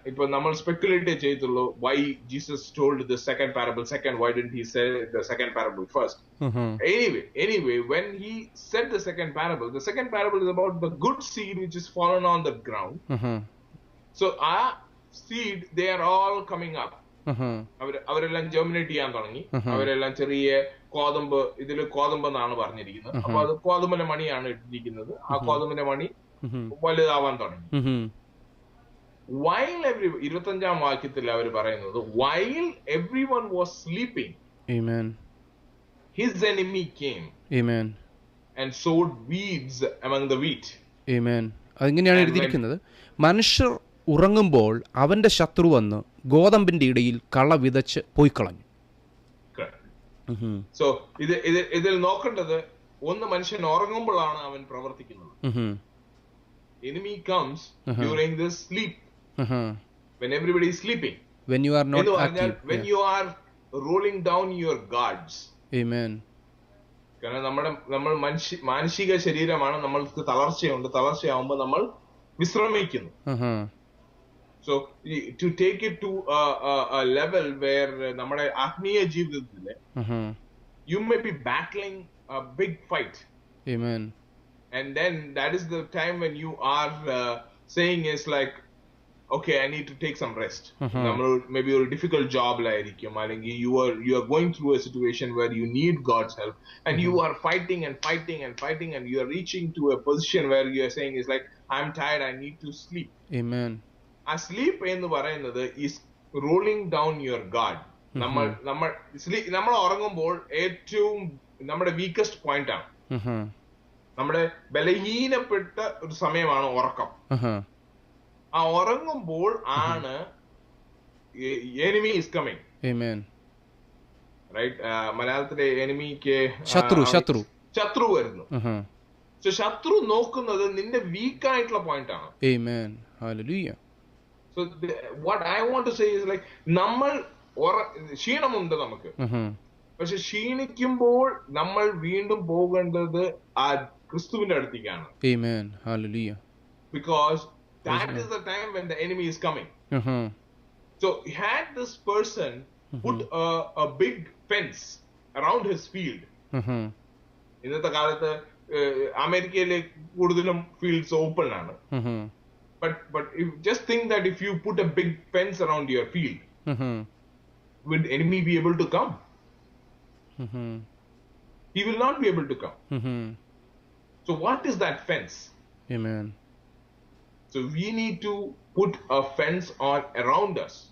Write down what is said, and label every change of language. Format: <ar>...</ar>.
<en>If we speculate why Jesus told the second parable second, why didn't he say the second parable first? Anyway, when he said the second parable is about the good seed which is fallen on the ground. So our seed, they are all coming up.</en> <ml>അവരെല്ലാം germinate ചെയ്യാൻ തുടങ്ങി. അവരെല്ലാം ചെറിയ കോതമ്പ്, ഇതില് കോതമ്പ് എന്നാണ് പറഞ്ഞിരിക്കുന്നത്. അപ്പൊ അത് കോതമ്പിന്റെ മണിയാണ് ഇട്ടിരിക്കുന്നത്. ആ കോതമ്പിന്റെ മണി വലുതാവാൻ തുടങ്ങി.</ml> <en>While</en> <ml>25ാം വാക്യത്തിൽ അവർ പറയുന്നത്,</ml> <en>while everyone was sleeping, Amen, his enemy came, Amen, and sowed weeds among the wheat.</en> <ml>Amen. അതിങ്ങനെയാണ് എഴുതിയിരിക്കുന്നത്. മനുഷ്യർ ഉറങ്ങുമ്പോൾ അവന്റെ ശത്രു വന്ന് ഗോതമ്പിന്റെ ഇടയിൽ കള വിതച്ച് പോയിക്കളഞ്ഞു. സോ ഇതിൽ നോക്കേണ്ടത്, ഒന്ന് മനുഷ്യൻ ഉറങ്ങുമ്പോഴാണ് അവൻ പ്രവർത്തിക്കുന്നത്.</ml> <en>Enemy comes during this sleep, when everybody is sleeping, when you are not active, when you are rolling down your guards. Amen.</en> <ml>കാരണം നമ്മൾ മാനസിക ശരീരമാണ്, നമ്മൾക്ക് തളർച്ചയുണ്ട്. തളർച്ചയാവുമ്പോൾ നമ്മൾ വിശ്രമിക്കുന്നു.</ml> <en>So to take it to a level where</en> <ml>നമ്മുടെ ആത്മീയ ജീവിതത്തില്</ml> <en>you may be battling a big fight. Amen. And then that is the time when you are saying is like, okay, I need to take some rest. Maybe a difficult job like you are going through a situation where you need God's help, and you are fighting and fighting and fighting, and you are reaching to a position where you are saying is like, I'm tired, I need to sleep. Amen. A sleep</en> <ml>എന്ന് പറയുന്നത്</ml> <en>is rolling down your guard.</en> <ml>നമ്മൾ ഉറങ്ങുമ്പോൾ ഏറ്റവും നമ്മുടെ weakest point ആണ്, നമ്മുടെ ബലഹീനപ്പെട്ട ഒരു സമയമാണ് ഉറക്കം. ആ ഉറങ്ങുമ്പോൾ ആണ്</ml> <en>enemy is coming. Amen.</en> <ml>Right? മലയാളത്തിലെ എനിമിക്ക് ശത്രു വരുന്നു. So ശത്രു നോക്കുന്നത് നിന്റെ വീക്ക് ആയിട്ടുള്ള പോയിന്റ് ആണ്.</ml> <en>Amen. Hallelujah. So what I want to say is like,</en> <ml>നമ്മൾ ക്ഷീണമുണ്ട് നമുക്ക്, പക്ഷെ ക്ഷീണിക്കുമ്പോൾ നമ്മൾ വീണ്ടും പോകേണ്ടത് ആ ക്രിസ്തുവിന്റെ അടുത്തേക്കാണ്.</ml> <en>Amen. Hallelujah. Because that is the time when the enemy is coming. Uh-huh. So had this person put a big fence around his field. Uh-huh.</en> <ml>ഇന്നത്തെ കാലത്ത് അമേരിക്കയിലെ കൂടുതലും ഫീൽഡ്സ് ഓപ്പൺ ആണ്.</ml> <en>Uh-huh. But just think that if you put a big fence around your field, Uh-huh. would enemy be able to come? Uh-huh. He will not be able to come. Uh-huh. So what is that fence? Amen. So we need to put a fence on around us.</en>